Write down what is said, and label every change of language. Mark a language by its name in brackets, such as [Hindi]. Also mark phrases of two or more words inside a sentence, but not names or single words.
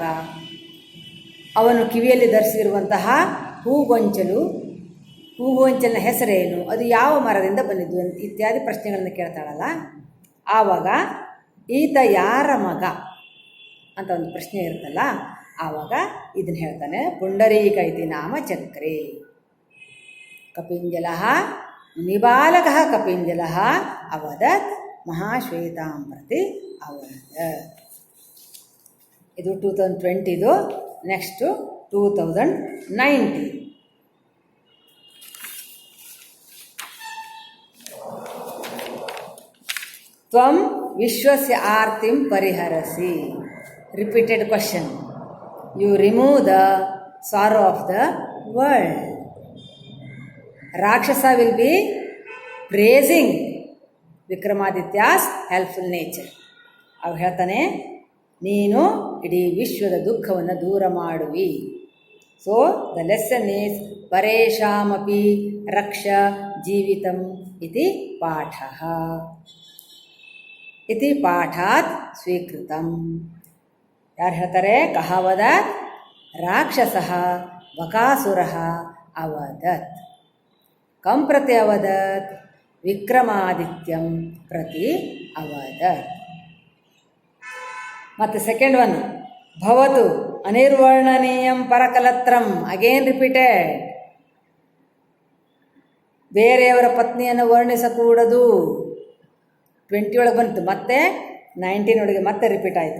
[Kannada] ಅವನು ಕಿವಿಯಲ್ಲಿ ಧರಿಸಿರುವಂತಹ ಹೂಗೊಂಚಲಿನ ಹೆಸರೇನು? ಅದು ಯಾವ ಮರದಿಂದ ಬಂದಿದ್ದು? ಇತ್ಯಾದಿ ಪ್ರಶ್ನೆಗಳನ್ನು ಕೇಳ್ತಾಳಲ್ಲ. ಆವಾಗ ಈತ ಯಾರ ಮಗ ಅಂತ ಒಂದು ಪ್ರಶ್ನೆ ಇರುತ್ತಲ್ಲ, ಆವಾಗ ಇದನ್ನು ಹೇಳ್ತಾನೆ. [Sanskrit] ಪುಂಡರೀಕ ಇತಿ ನಾಮ ಚಕ್ರೆ. ಕಪಿಂಜಲಃ ಮುನಿಬಾಲಕಃ ಕಪಿಂಜಲಃ ಅವದತ್ ಮಹಾಶ್ವೇತಾಂ ಪ್ರತಿ ಅವದತ್. [Kannada] ಇದು 2020. ನೆಕ್ಸ್ಟು 2019. [Sanskrit] ತ್ವಂ ವಿಶ್ವಸ್ಯ ಆರ್ತಿಂ ಪರಿಹರಸಿ. [English] Repeated question. You remove the sorrow of the world. Rakshasa will be praising Vikramaditya's helpful nature. [Kannada] ಅವು ಹೇಳ್ತಾನೆ, ನೀನು ಇಡೀ ವಿಶ್ವದ ದುಃಖವನ್ನು ದೂರ ಮಾಡುವಿ. [English] so the lesson is [Sanskrit] ಪರೇಷಾಮಪಿ ರಕ್ಷ ಜೀವಿತಂ ಇತಿ ಪಾಠಃ. ಇತಿ ಪಾಠಾತ್ ಸ್ವೀಕೃತಂ. [Kannada] ಯಾರು ಹೇಳ್ತಾರೆ? [Sanskrit] ಕಹಾವದತ್ ರಾಕ್ಷಸಃ ಬಕಾಸುರಃ ಅವದತ್. ಕಂ ಪ್ರತಿ ಅವದತ್? ವಿಕ್ರಮಾದಿತ್ಯಂ ಪ್ರತಿ ಅವದತ್. ಮತ್ತು [English] second one, [Sanskrit] ಭವತು ಅನಿರ್ವರ್ಣನೀಯಂ ಪರಕಲತ್ರಂ. [English] again repeated. [Kannada] ಬೇರೆಯವರ ಪತ್ನಿಯನ್ನು ವರ್ಣಿಸಕೂಡದು. 20 ಒಳಗೆ ಬಂತು, ಮತ್ತೆ 19 ಒಳಗೆ ಮತ್ತೆ ರಿಪೀಟ್ ಆಯಿತು.